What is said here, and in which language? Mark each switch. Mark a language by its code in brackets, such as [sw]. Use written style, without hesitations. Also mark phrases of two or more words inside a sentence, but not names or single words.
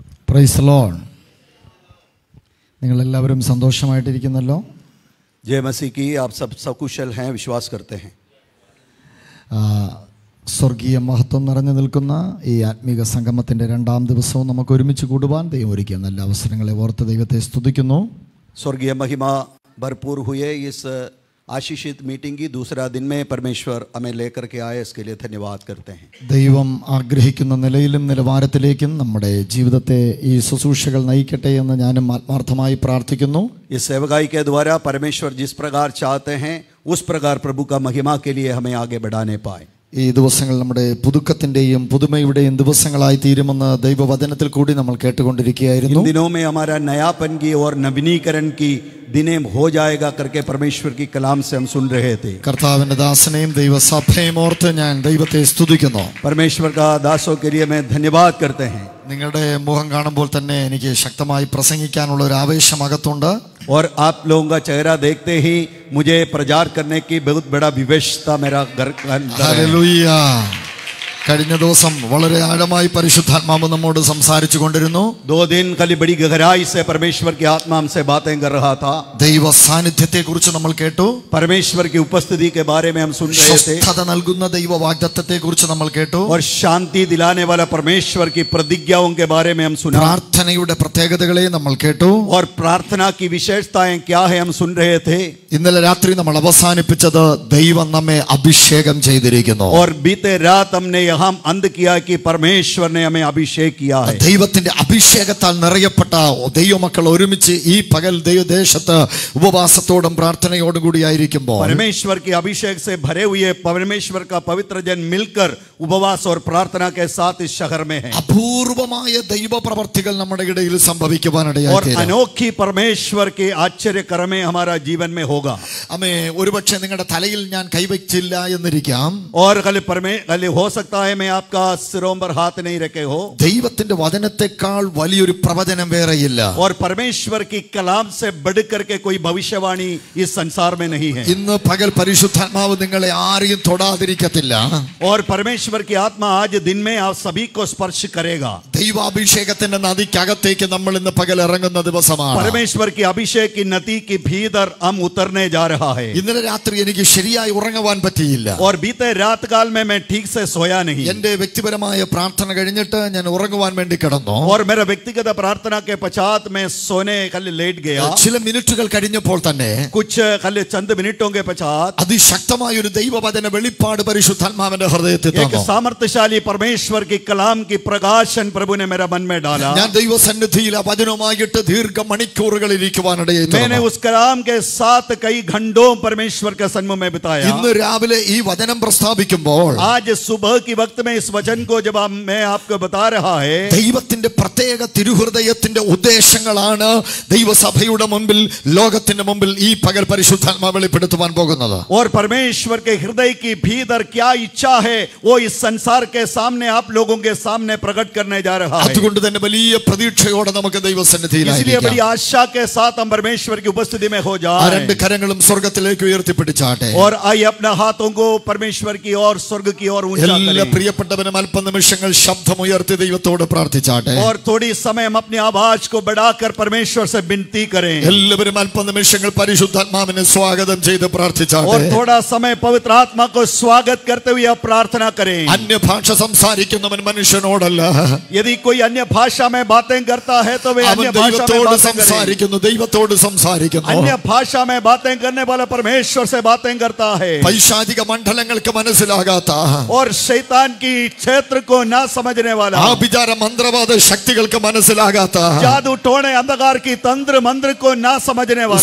[en] Praise the Lord. [ml] നിങ്ങളെല്ലാവരും സന്തോഷമായിട്ടിരിക്കുന്നല്ലോ. [hi] जय मसीह की आप सब सकुशल हैं, विश्वास करते हैं. [ml] സ്വർഗീയ മഹത്വം നിറഞ്ഞു നിൽക്കുന്ന ഈ ആത്മീക സംഗമത്തിൻ്റെ 2ാം ദിവസവും നമുക്ക് ഒരുമിച്ച് കൂടുവാൻ ദൈവം ഒരുക്കിയ നല്ല അവസരങ്ങളെ ഓർത്ത് ദൈവത്തെ സ്തുതിക്കുന്നു. [hi] स्वर्गीय महिमा भरपूर हुए इस आशीषित मीटिंग की दूसरा दिन में परमेश्वर हमें लेकर के आए, इसके लिए धन्यवाद करते हैं. [ml] ദൈവം ആഗ്രഹിക്കുന്ന നിലയിലും നിലവാരത്തിലേക്കും നമ്മുടെ ജീവിതത്തെ ഈ ശുശ്രൂഷകൾ നയിക്കട്ടെ എന്ന് ഞാനും ആത്മാർത്ഥമായി പ്രാർത്ഥിക്കുന്നു. [hi] इस सेवकाई के द्वारा परमेश्वर जिस प्रकार चाहते हैं उस प्रकार प्रभु का महिमा के लिए हमें आगे बढ़ाने पाए. [ml] ഈ ദിവസങ്ങൾ നമ്മുടെ പുതുക്കത്തിൻ്റെയും പുതുമയുടെയും ദിവസങ്ങളായി തീരുമെന്ന് ദൈവവചനത്തിൽ കൂടി നമ്മൾ കേട്ടുകൊണ്ടിരിക്കുകയായിരുന്നു. [hi] इन दिनों में हमारा नयापन की और नवीनीकरण की दिने हो जाएगा करके परमेश्वर की कलाम से हम सुन रहे थे. [ml] കർത്താവിന്റെ ദാസനെയും ദൈവസഭയെയും ഓർത്ത് ഞാൻ ദൈവത്തെ സ്തുതിക്കുന്നു. [hi] परमेश्वर का दासों के लिए मैं धन्यवाद करते हैं. [ml] നിങ്ങളുടെ മുഖം കാണുമ്പോൾ തന്നെ എനിക്ക് ശക്തമായി പ്രസംഗിക്കാനുള്ള ഒരു ആവേശം അകത്തുണ്ട്. [hi] और आप लोगों का चेहरा देखते ही मुझे प्रचार करने की बहुत बड़ा विवेशता मेरा घर. [ml] ഹല്ലേലൂയ. കഴിഞ്ഞ ദിവസം വളരെ ആഴമായി പരിശുദ്ധാത്മാവ് നമ്മോട് സംസാരിച്ചു കൊണ്ടിരുന്നു. [hi] 2 दिन खाली बड़ी गहराई से परमेश्वर की आत्मा हमसे बातें कर रहा था. [ml] ദൈവ സാന്നിധ്യത്തെ കുറിച്ച് നമ്മൾ കേട്ടു. [hi] परमेश्वर की उपस्थिति के बारे में हम सुन रहे थे. [ml] സ്വസ്ഥത നൽകുന്ന ദൈവ വാഗ്ദത്തത്തെ കുറിച്ച് നമ്മൾ കേട്ടു. [hi] और शांति दिलाने वाला परमेश्वर की प्रतिज्ञाओं के बारे में हम सुना. [ml] പ്രാർത്ഥനയുടെ പ്രത്യേകതകളെ നമ്മൾ കേട്ടു. [hi] और प्रार्थना की विशेषताएं क्या है हम सुन रहे थे. [ml] ഇന്നലെ രാത്രി നമ്മൾ അവസാനിപ്പിച്ചത് ദൈവം നമ്മെ അഭിഷേകം ചെയ്തിരിക്കുന്നു. [hi] और बीते रात हमने हम अंत किया कि परमेश्वर ने हमें अभिषेक किया है. [ml] ദൈവത്തിന്റെ അഭിഷേകത്താൽ നിറയപ്പെട്ട ദൈവമക്കൾ ഒരുമിച്ച് ഈ പകൽ ദൈവദേശത്ത് ഉപവാസത്തോടും പ്രാർത്ഥനയോടും കൂടി ആയിരിക്കുമ്പോൾ [hi] परमेश्वर की अभिषेक से भरे हुए परमेश्वर का पवित्र जन मिलकर उपवास और प्रार्थना के साथ इस शहर में है. [ml] അപൂർവമായ ദൈവ പ്രവർത്തികൾ നമ്മുടെ ഇടയിൽ സംഭവിക്കുവാനിടയായി [hi] और अनोखी परमेश्वर के आश्चर्य कर्में हमारा जीवन में होगा. [ml] അമേ ഒരുപക്ഷെ നിങ്ങളുടെ തലയിൽ ഞാൻ കൈവച്ചില്ല എന്നിരിക്കാം. [hi] और कल हो सकता है मैं आपका सिरों पर हाथ नहीं रखे हो. [ml] ദൈവത്തിന്റെ വചനത്തെക്കാൾ വലിയൊരു പ്രവചനം വേറെയില്ല. [hi] और परमेश्वर की कलाम से बढ़कर के कोई भविष्यवाणी इस संसार में नहीं है. [ml] ഇന്ന് പകൽ പരിശുദ്ധാത്മാവ് നിങ്ങളെ ആരെയും തൊടാതിരിക്കത്തില്ല. [hi] और परमेश्वर की आत्मा आज दिन में आप सभी को स्पर्श करेगा. [ml] ദൈവാഭിഷേകത്തിന്റെ നദിക്കകത്തേക്ക് നമ്മൾ ഇന്ന് പകൽ ഇറങ്ങുന്ന ദിവസമാണ്. [hi] परमेश्वर की अभिषेक की नदी की भीतर हम उतरने जा रहा है. [ml] ഇന്നലെ രാത്രി എനിക്ക് ശരിയായി ഉറങ്ങുവാൻ പറ്റിയില്ല. [hi] और बीते रात काल में मैं ठीक से सोया नहीं. [ml] എന്റെ വ്യക്തിപരമായ പ്രാർത്ഥന കഴിഞ്ഞിട്ട് ഞാൻ ഉറങ്ങുവാൻ വേണ്ടി കിടന്നു. [hi] और मेरा व्यक्तिगत प्रार्थना के पश्चात मैं सोने कल लेट गया. [ml] ചില മിനിറ്റുകൾ കഴിഞ്ഞപ്പോൾ തന്നെ [hi] कुछ कल चंद मिनटों के पश्चात [ml] അതിശക്തമായ ഒരു ദൈവവചന വെളിപ്പാട് പരിശുദ്ധാത്മാവിന്റെ ഹൃദയത്തിൽ [hi] एक [ml] തന്നു. [hi] सामर्थ्यशाली परमेश्वर की कलाम की प्रकाशन प्रभु ने मेरा मन में डाला. [ml] ഞാൻ ദൈവസന്നിധിയിൽ ആ വചനവുമായിട്ട് ദീർഘമണിക്കൂറുകൾ ഇരിക്കുവാനിടയായി [hi] मैंने उस कलाम के साथ कई घंटों परमेश्वर के सन्मुख में बिताया. [ml] ഇന്ന് രാവിലെ ഈ വചനം പ്രസ്താവിക്കുമ്പോൾ [hi] आज सुबह की वक्त में इस वचन को जब मैं आपको बता रहा है, [ml] ദൈവത്തിന്റെ പ്രത്യേക തിരുഹൃദയത്തിന്റെ ഉദ്ദേശങ്ങളാണ് ദൈവസഭയുടെ മുമ്പിൽ ലോകത്തിന്റെ മുമ്പിൽ ഈ പകൽ പരിശുദ്ധാത്മാവ് വെളിപ്പെടുത്തുവാൻ പോകുന്നത്. [hi] और परमेश्वर के हृदय की भीतर क्या इच्छा है वो इस संसार के सामने आप लोगों के सामने प्रकट करने जा रहा है. [ml] അതുകൊണ്ട് തന്നെ വലിയ പ്രതീക്ഷയോടെ നമുക്ക് [hi] इसलिए [ml] ദൈവസന്നിധിയിലായിരിക്കാം. [hi] बड़ी आशा के साथ हम परमेश्वर की उपस्थिति में हो ആ जाएं. [ml] രണ്ട് കരങ്ങളും സ്വർഗ്ഗത്തിലേക്ക് ഉയർത്തിപ്പിടിച്ചാട്ടെ. [hi] और आइए अपने हाथों को परमेश्वर की ओर, स्वर्ग की ओर ऊंचा [ml] എല്ലാ [hi] करें. [ml] പ്രിയപ്പെട്ടവനും അല്പനിമിഷങ്ങൾ ശബ്ദമുയർത്തി ദൈവത്തോട് പ്രാർത്ഥിച്ചാട്ടെ. [hi] और थोड़ी समय हम अपनी आवाज को बढ़ाकर परमेश्वर से विनती करें. [ml] എല്ലാവരും അല്പനിമിഷങ്ങൾ പരിശുദ്ധാത്മാവിനെ സ്വാഗതം ചെയ്ത് പ്രാർത്ഥിച്ചാട്ടെ. [hi] और थोड़ा समय पवित्र आत्मा को स्वागत करते हुए आप प्रार्थना करें. [ml] അന്യഭാഷ സംസാരിക്കുന്നവൻ മനുഷ്യനോടല്ല, [hi] यदि कोई अन्य भाषा में बातें करता है तो वे [ml] അവൻ [hi] अन्य भाषा में [ml] ദൈവത്തോട് [hi] बातें करें. [ml] സംസാരിക്കുന്നു. ദൈവത്തോട് സംസാരിക്കുന്നു. [hi] अन्य भाषा में बातें करने वाला परमेश्वर से बातें करता है. [ml] പൈശാചിക മണ്ഡലങ്ങൾക്ക് മനസ്സിലാകാത്ത, [hi] और शैतान की क्षेत्र को ना समझने वाला, [ml] ആഭിചാര മന്ത്രവാദ ശക്തികൾക്ക് മനസ്സിലാകാത്ത [hi] जादू टोने अंधकार की तंत्र मंत्र को ना समझने वाला